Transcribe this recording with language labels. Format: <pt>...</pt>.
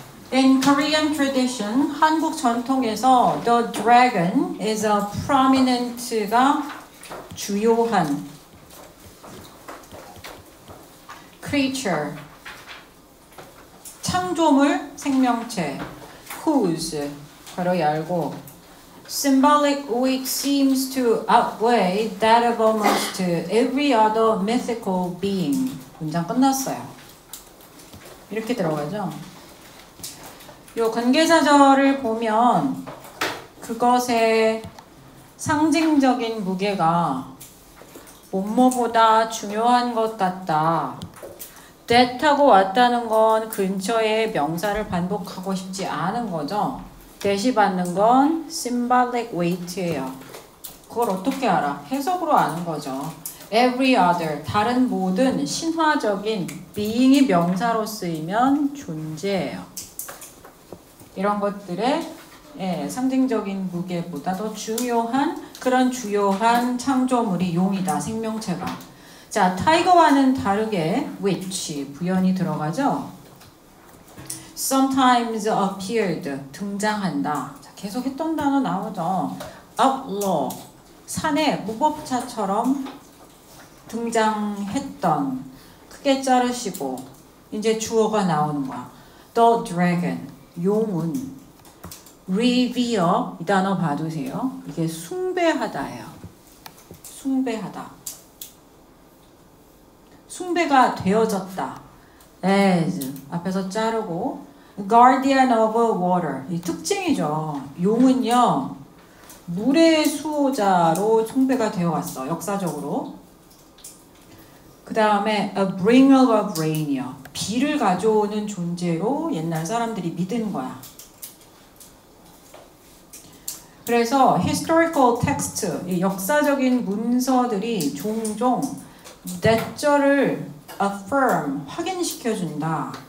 <en>In Korean tradition,</en> <ko>한국 전통에서</ko> <en>the dragon is a prominent가 주요한 creature,</en> <ko>창조물, 생명체,</ko> <en>whose,</en> <ko>괄호 열고,</ko> <en>symbolic weight seems to outweigh that of almost every other mythical being.</en> <ko>문장 끝났어요. 이렇게 들어가죠. 요 관계사절을 보면 그것의 상징적인 무게가 뭐뭐보다 중요한 것 같다. that하고 왔다는 건 근처의 명사를 반복하고 싶지 않은 거죠. that이 받는 건 symbolic weight예요. 그걸 어떻게 알아? 해석으로 아는 거죠. every other, 다른 모든 신화적인 being이 명사로 쓰이면 존재예요. 이런 것들의 상징적인 무게보다 더 중요한 그런 주요한 창조물이 용이다. 생명체가. 자, 타이거와는 다르게 which 부연이 들어가죠.</ko> <en>sometimes appeared</en> <ko>등장한다. 자, 계속 했던 단어 나오죠. outlaw 산의 무법자처럼 등장했던. 크게 자르시고 이제 주어가 나오는 거야. the dragon 용은 revere 이 단어 봐두세요. 이게 숭배하다예요. 숭배하다. 숭배가 되어졌다. as 앞에서 자르고</ko> <en>guardian of water</en> <ko>이 특징이죠. 용은요 물의 수호자로 숭배가 되어 왔어. 역사적으로.</ko> <en>그 다음에 a bringer of rain이요.</en> <ko>비를 가져오는 존재로 옛날 사람들이 믿은 거야. 그래서 historical text, 이 역사적인 문서들이 종종 that절을 affirm, 확인시켜준다.</ko>